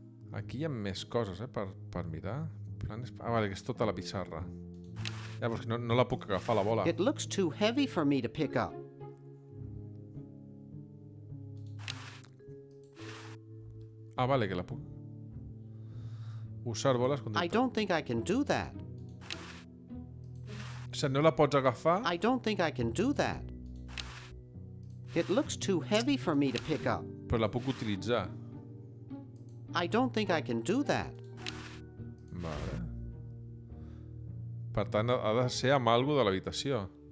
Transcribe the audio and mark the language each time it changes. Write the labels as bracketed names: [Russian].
[Catalan] Aquí hi ha més coses, per mirar. Planes... Ah, vale, que és tota la pissarra. Ja, però és que no la puc agafar, la bola. [English] It looks too heavy for me to pick up. [Catalan] Ah, vale, que la puc... Usar boles [English] I [Catalan] conductores. [English] don't think I can do that. [Catalan] O sigui, no la pots agafar? [English] I don't think I can do that. It looks too heavy for me to pick up. [Catalan] Però la puc utilitzar. [English] I don't think I can do that. [Catalan] Vale. Per tant, ha de ser amb algo de l'habitació.